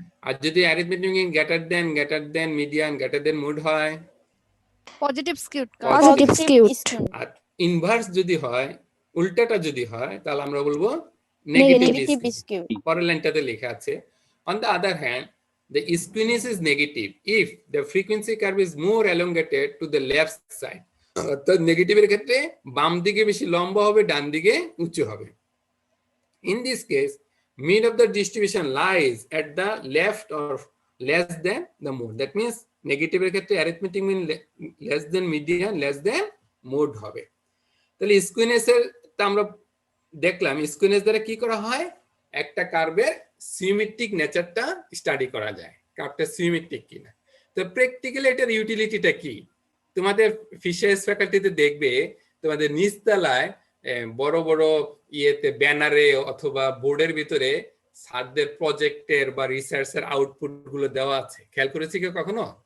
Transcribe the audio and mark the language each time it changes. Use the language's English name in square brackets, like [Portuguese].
[Bangla] আর যদি অ্যারিথমেটিক মিন greater than, median greater than, mode হয় positive skewed positive skewed. আর inverse যদি হয়, উল্টাটা যদি হয়, তাহলে আমরা বলবো নেগেটিভ নেগেটিভ স্কিউড। পরের লাইনটাতে লেখা আছে [English] on the other hand the skewness is negative if the frequency curve is more elongated to the left side. [Bangla] অর্থাৎ নেগেটিভের ক্ষেত্রে বাম দিকে বেশি লম্বা হবে, ডান দিকে উঁচু হবে। [English] In this case mean of the distribution lies at the left or less than the mode. That means [Bangla] নেগেটিভের ক্ষেত্রে [English] arithmetic mean less than, median less than, mode হবে। [Bangla] তাহলে স্কুইনেস এর আমরা দেখলাম স্কুইনেস দ্বারা কি করা হয়, একটা কার্ভের সিমেট্রিক নেচারটা স্টাডি করা যায়, কার্ভটা সিমেট্রিক কিনা। তো প্র্যাকটিক্যালি এটার ইউটিলিটিটা কি? তোমাদের ফিশারিজ ফ্যাকাল্টিতে দেখবে তোমাদের নিচতলায় বড় বড় ইয়েতে ব্যানারে অথবা বোর্ডের ভিতরে স্যারদের প্রজেক্টের বা রিসার্চের আউটপুট গুলো দেওয়া আছে, খেয়াল করেছি কেউ কখনো?